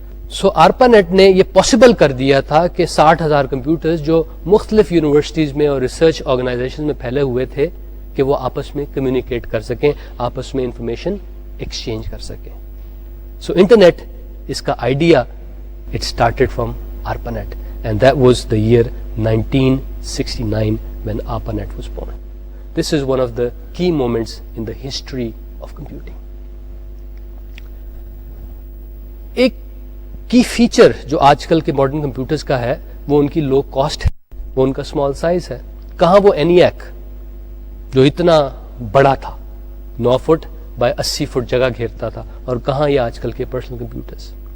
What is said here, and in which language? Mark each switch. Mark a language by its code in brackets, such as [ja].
[ur] سو ARPANET نے یہ possible کر دیا تھا کہ 60,000 کمپیوٹرز جو مختلف یونیورسٹیز میں اور ریسرچ آرگنائزیشن میں پھیلے ہوئے تھے کہ وہ آپس میں کمیونیکیٹ کر سکیں, آپس میں انفارمیشن ایکسچینج کر سکیں. [en] so internet, [ur] اس کا idea [en] It started from ARPANET and that was the year 1969 when ARPANET was born. This is one of the key moments in the history of computing. [ur] ایک کی فیچر جو آج کل کے ماڈرن کمپیوٹرز کا ہے وہ ان کی لو کاسٹ ہے, وہ ان کا اسمال سائز ہے. کہاں وہ ENIAC جو اتنا بڑا تھا, 9 فٹ بائی 80 فٹ جگہ گھیرتا تھا, اور کہاں یہ آج کل کے پرسنل کمپیوٹرز.